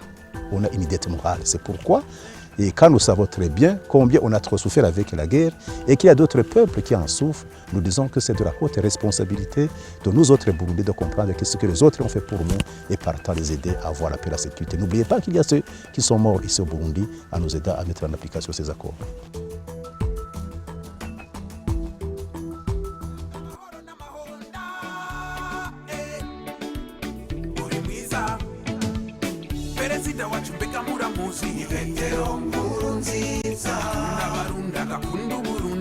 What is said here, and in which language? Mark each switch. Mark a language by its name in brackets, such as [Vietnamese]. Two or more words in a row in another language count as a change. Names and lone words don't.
[French] On a une dette morale, c'est pourquoi, et quand nous savons très bien combien on a trop souffert avec la guerre et qu'il y a d'autres peuples qui en souffrent, nous disons que c'est de la haute responsabilité de nous autres Burundais de comprendre que ce que les autres ont fait pour nous et partant les aider à avoir la paix et la sécurité. N'oubliez pas qu'il y a ceux qui sont morts ici au Burundi à nous aider à mettre en application ces accords. [Rundi] Perezida wacu mbega muramuzi Petero Nkurunziza n'abarunda gakundu